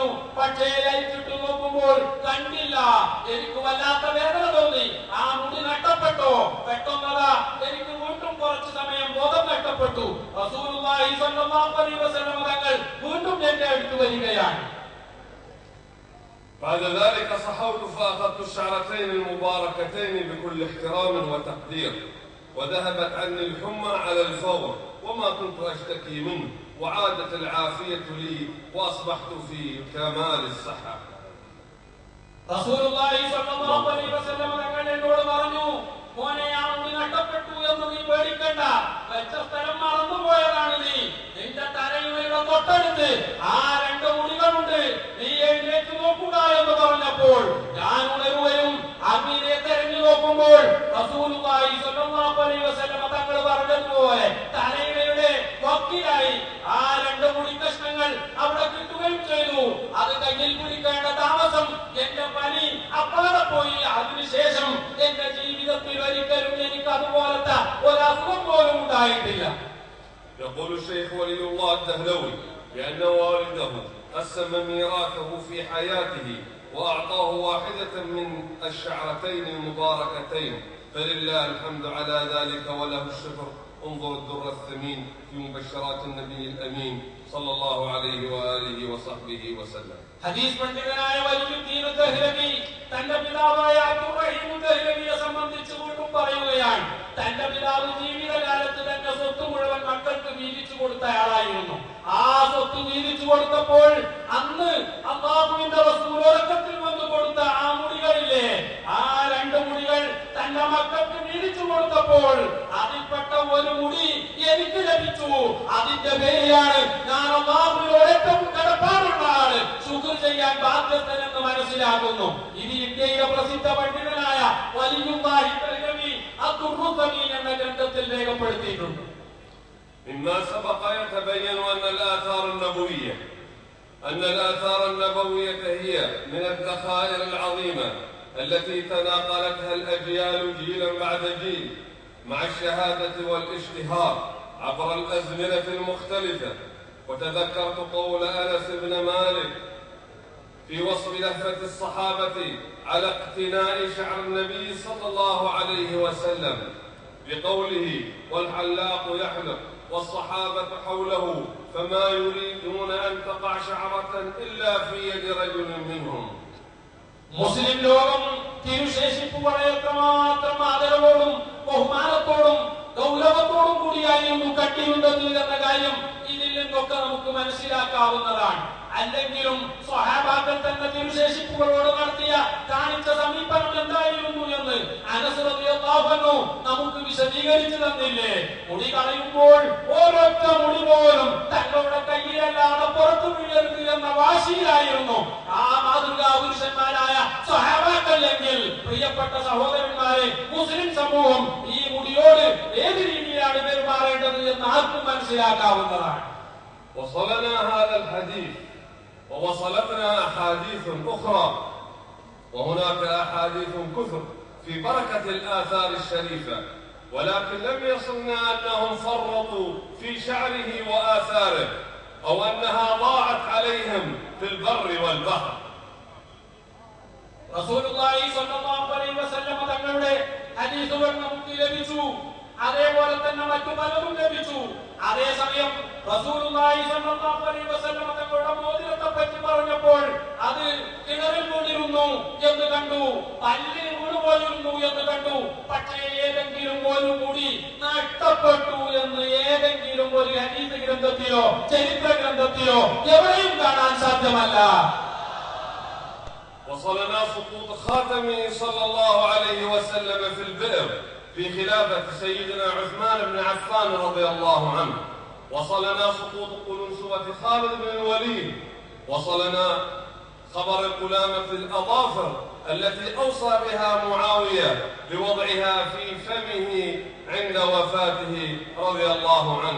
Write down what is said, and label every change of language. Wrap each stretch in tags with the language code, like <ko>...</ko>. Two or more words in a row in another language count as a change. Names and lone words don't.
<ml>പക്ഷേ ലൈറ്റ് ഇട്ട് നോക്കുമ്പോൾ കണ്ടില്ല. എനിക്ക് വല്ലാത്ത വേദന തോന്നി. ആ മുടി നഷ്ടപ്പെട്ടോ? പെട്ടെന്നതാ എനിക്ക് വീണ്ടും കുറച്ചു സമയം ബോധം നഷ്ടപ്പെട്ടു.</ml> <ar>رسول الله صلى الله عليه وسلم</ar> <ml>തങ്ങൾ വീണ്ടും എന്റെ അടുത്ത് വരികയാണ്.</ml> <ar>بعد ذلك صحوت فأخذت فقدت الشعرتين المباركتين بكل احترام وتقدير، وذهبت عني الحمى على الفور وما كنت أشتكي منه، وعادت العافية لي وأصبحت في كمال الصحة. رسول الله صلى الله عليه وسلم</ar> <ml>തങ്ങൾ എന്നോട് പറഞ്ഞു, മോനെ ആ മുടി നഷ്ടപ്പെട്ടു എന്ന് നീ പേടിക്കണ്ട, വെച്ച സ്ഥലം മറന്നുപോയതാണ് നീ. നിന്റെ തലയുടെ തൊട്ടടുത്ത് ആ 2 മുടികളുണ്ട്, നീ എഴുന്നേറ്റ് നോക്കുക എന്ന് പറഞ്ഞപ്പോൾ ഞാൻ ഉണരുകയും അഗ്നിയെ തെരഞ്ഞു നോക്കുമ്പോൾ</ml> <ar>رسول الله صلى الله عليه وسلم</ar> <ml>തങ്ങൾ പറഞ്ഞതുപോലെ തലയുടെ വക്കിലായി ആ 2 മുടി കഷ്ണങ്ങൾ അവിടെ കിട്ടുകയും ചെയ്തു. അത് കയ്യിൽ പിടിക്കേണ്ട താമസം എന്റെ പനി അപ്പാടെ പോയി. അതിനുശേഷം എന്റെ ജീവിതത്തിൽ ഒരിക്കലും എനിക്ക് അതുപോലത്തെ ഒരസുഖം പോലും ഉണ്ടായിട്ടില്ല.</ml> <ar>يقول الشيخ ولي الله الدهلوي بأن والده قسم ميراثه في حياته وأعطاه واحدة من الشعرتين المباركتين، فلله الحمد على ذلك وله الشكر. انظر الدر الثمين في مبشرات النبي الأمين صلى الله عليه وآله وصحبه وسلم.</ar> <ml>ഹദീസ് പണ്ഡിതനായ വലിയുദ്ദീൻ ദഹ്ലവി തന്റെ പിതാവായ അബ്ദുറഹീം ദഹ്ലവിയെ സംബന്ധിച്ച് വീണ്ടും പറയുകയാണ്, തന്റെ പിതാവ് ജീവിതകാലത്ത് തന്റെ സ്വത്ത് മുഴുവൻ മക്കൾക്ക് വീതിച്ചു കൊടുത്ത ആളായിരുന്നു. ആ സ്വത്ത് വീതിച്ചു കൊടുത്തപ്പോൾ അന്ന് അല്ലാഹുവിന്റെ റസൂൽ ഉറക്കത്തിൽ വന്നു കൊടുത്ത ആ മുടികളില്ലേ, ആ 2 മുടികൾ തന്റെ മക്കൾക്ക് വീതിച്ചു കൊടുത്തപ്പോൾ അതിൽപ്പെട്ട ഒരു മുടി എനിക്ക് ലഭിച്ചു. അതിന്റെ പേരിലാണ് ഞാൻ അല്ലാഹുവിനോട് ഏറ്റവും കടപ്പാടുള്ള ആള്, ശുക്ർ ചെയ്യാൻ ബാധ്യസ്ഥനെന്ന് മനസ്സിലാക്കുന്നു. ഇത് ഇന്ത്യയിലെ പ്രസിദ്ധ പണ്ഡിതനായ വലിയുല്ലാഹി ദഹ്ലവി അദ്ദുർറുസമീൻ എന്ന ഗ്രന്ഥത്തിൽ രേഖപ്പെടുത്തിയിട്ടുണ്ട്.</ml> <ar>مما سبق يتبين أن الآثار النبوية هي من الذخائر العظيمة التي تناقلتها الأجيال جيلا بعد جيل مع الشهادة والاشتهار عبر الأزمنة المختلفة. وتذكرت قول أنس بن مالك في وصف لهفة الصحابة على اقتناء شعر النبي صلى الله عليه وسلم بقوله: والحلاق يحلق والصحابة حوله فما يريدون أن تقع شعرة إلا في يد رجل منهم.</ar> <ml>മുസ്ലിം ലോകം തിരുശേഷിപ്പുകളെ എത്രമാത്രം ആദരവോടും ബഹുമാനത്തോടും ഗൗരവത്തോടും കൂടിയായിരുന്നു കണ്ടിരുന്നത് എന്ന കാര്യം ഇതിൽ നിന്നൊക്കെ നമുക്ക് മനസ്സിലാക്കാവുന്നതാണ്. അല്ലെങ്കിലും സ്വഹാബാക്കൾ തന്നെ തിരുശേഷിപ്പുകളോട് കാണിച്ച സമീപനം എന്തായിരുന്നു എന്ന് അനസ്</ml> <ar>رضي الله عنه</ar> <ml>നമുക്ക് വിശദീകരിച്ചു തന്നില്ലേ. മുടി കളയുമ്പോൾ ഓരോറ്റ മുടി പോലും തങ്ങളുടെ കയ്യിലല്ലാതെ പുറത്തു വീഴരുത് എന്ന വാശിയിലായിരുന്നു ആ മാതൃകാ പുരുഷന്മാരായ സ്വഹാബാക്കൾ. എങ്കിൽ പ്രിയപ്പെട്ട സഹോദരന്മാരെ, മുസ്ലിം സമൂഹം ഈ മുടിയോട് ഏത് രീതിയിലാണ് പെരുമാറേണ്ടത് എന്ന് ആർക്കും മനസ്സിലാക്കാവുന്നതാണ്.</ml> <ar>وصلنا هذا الحديث ووصلتنا أحاديث أخرى، وهناك أحاديث كثر في بركة الآثار الشريفة، ولكن لم يصلنا أنهم فرطوا في شعره وآثاره أو أنها ضاعت عليهم في البر والبحر. رسول الله صلى الله عليه وسلم</ar> <ml>തങ്ങളുടെ ഹദീസുകൾ നമുക്ക് ലഭിച്ചു, അതേപോലെ തന്നെ മറ്റു പലരും ലഭിച്ചു. അതേസമയം</ml> <ar>رسول الله صلى الله عليه وسلم</ar> <ml>തങ്ങളുടെ മോതിരത്തെ പറ്റി പറഞ്ഞപ്പോൾ അത് കിണറിൽ വീണിരുന്നു എന്ന് കണ്ടു, പല്ലിൽ വീണുപോയിരുന്നു എന്ന് കണ്ടു. പക്ഷേ ഏതെങ്കിലും ഒരു മുടി നഷ്ടപ്പെട്ടു എന്ന് ഏതെങ്കിലും ഒരു ഹദീസ് ഗ്രന്ഥത്തിലോ ചരിത്ര ഗ്രന്ഥത്തിലോ എവിടെയും കാണാൻ സാധ്യമല്ല.</ml> <ar>وصلنا سقوط خاتمه صلى الله عليه وسلم في البئر في خلافة سيدنا عثمان بن عفان رضي الله عنه. وصلنا سقوط قلنسوة خالد بن الوليد. وصلنا خبر قلامة الأظافر التي أوصى بها معاوية بوضعها في فمه عند وفاته رضي الله عنه.</ar>